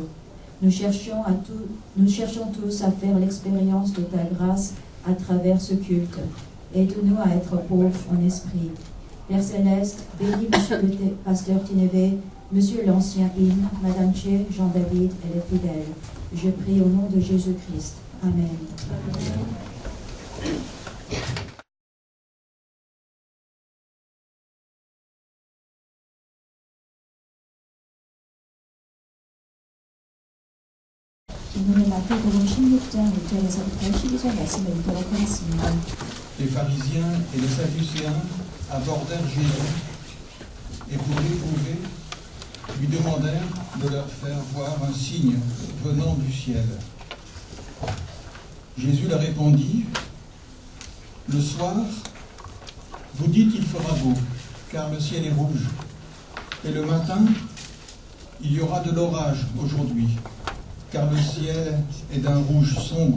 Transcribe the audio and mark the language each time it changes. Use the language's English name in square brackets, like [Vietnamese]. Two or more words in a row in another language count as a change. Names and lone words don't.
[French] Nous cherchons tous à faire l'expérience de ta grâce à travers ce culte. Aide-nous à être pauvres en esprit. Père Céleste, bénis Monsieur le pasteur Tineve, Monsieur l'ancien hymne, Madame Che, Jean-David et les fidèles. Je prie au nom de Jésus-Christ. Amen. [Korean] 오늘 마태복음 16장 1절에서부터 12절 말씀을 읽도록 하겠습니다. [French] Les pharisiens et les sadducéens abordèrent Jésus et pour l'éprouver, lui demandèrent de leur faire voir un signe venant du ciel. Jésus leur répondit, « Le soir, vous dites qu'il fera beau, car le ciel est rouge, et le matin, il y aura de l'orage aujourd'hui, car le ciel est d'un rouge sombre.